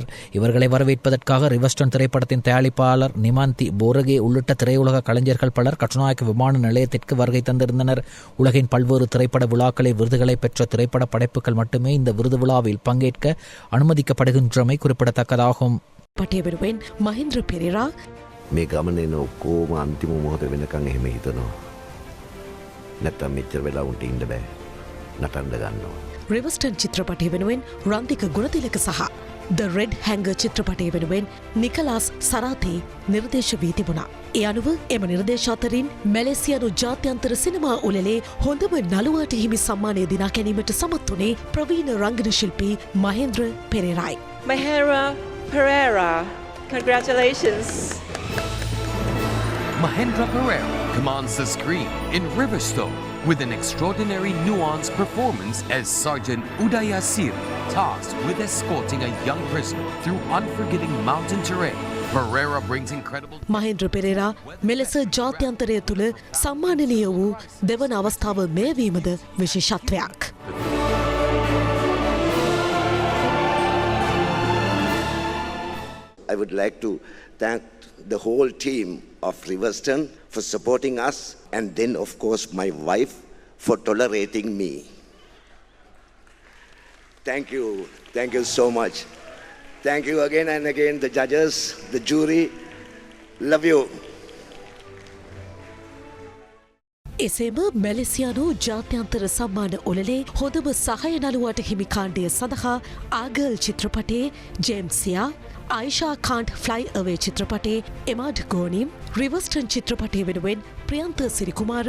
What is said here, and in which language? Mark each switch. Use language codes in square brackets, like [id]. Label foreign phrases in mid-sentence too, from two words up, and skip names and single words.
[ta] இவர்களை வரவேற்பதற்காக ரிவர்ஸ்டன் திரைப்படத்தின் தயாரிப்பாளர் நிமாந்தி போரகே உள்ளிட்ட திரையுலக கலைஞர்கள் பலர் கட்டுநாயக்க விமான நிலையத்திற்கு வருகை தந்திருந்தனர். உலகின் பல்வேறு திரைப்பட விழாக்களில் விருதுகளை பெற்ற திரைப்பட படைப்புகள் மட்டுமே இந்த விருது விழாவில் பங்கேற்க அனுமதிக்கப்படுகின்றமை குறிப்பிடத்தக்கதாகும். மஹேந்திர பெரேரா [si] මේ ගමනේ ඔක්කොම අන්තිම මොහොත වෙනකන් එහෙම හිතනවා. නැත්තම් මෙච්චර වෙලා උන්ට ඉන්න බෑ. නටන්න ගන්නවා. රිවර්ස්ටන් චිත්‍රපටය වෙනුවෙන් රන්තික ගුණතිලක සහ ද රෙඩ් හැංගර් චිත්‍රපටය වෙනුවෙන් නිකලාස් සරාතේ නිර්දේශ වී තිබුණා. ඒ අනුව එම නිර්දේශ අතරින් මැලේසියානු ජාත්‍යන්තර සිනමා උළෙලේ හොඳම නළුවාට හිමි සම්මානය දිනා ගැනීමට සමත් වුණේ ප්‍රවීණ රංගන ශිල්පී මහේන්ද්‍ර පෙරේරායි. [en] Mahera Pereira Congratulations. Mahendra Pereira commands the screen in Riverstone with an extraordinary nuanced performance as Sergeant Udaya Siri, tasked with escorting a young prisoner through unforgiving mountain terrain. Pereira brings incredible... [si] මහේන්ද්‍ර පෙරේරා මෙලෙස ජාත්‍යන්තරය තුළ සම්මානනීය වූ දෙවන අවස්ථාව මෙයවීමද විශේෂත්වයක්. [en] I would like to thank the whole team of Riverstone for supporting us, and then of course my wife for tolerating me. Thank you so much. Thank you again and again, the judges, the jury. Love you. [si] එසේම මැලේසියානු ජාත්‍යන්තර සම්මාන ඔලලේ හොඳම සහය නළුවාට හිමි කාණ්ඩය සඳහා ආගල් චිත්‍රපටයේ ජේම්සියා, ආයිෂා කාන්ට් ෆ්ලයි අවේ චිත්‍රපටයේ එමාඩ් ගෝනිම්, රිවර්ස්ටන් චිත්‍රපටය වෙනුවෙන් ප්‍රියන්ත සිරිකුමාර